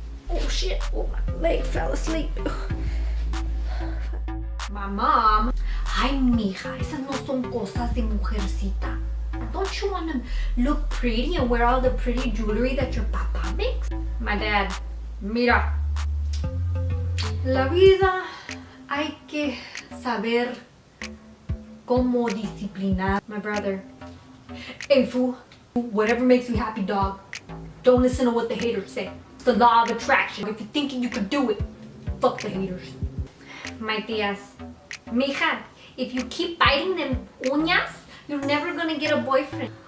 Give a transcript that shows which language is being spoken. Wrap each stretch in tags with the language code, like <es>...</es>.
<en>Oh shit, oh, my leg fell asleep. My mom,</en> <es>ay mija, esas no son cosas de mujercita.</es> <en>Don't you want to look pretty and wear all the pretty jewelry that your papa makes? My dad,</en> <es>mira, la vida hay que saber cómo disciplinar.</es> <en>My brother, hey fool, whatever makes you happy, dog. Don't listen to what the haters say. It's the law of attraction. If you're thinking you could do it, fuck the haters. My tías, mija, if you keep biting them uñas, you're never gonna get a boyfriend.</en>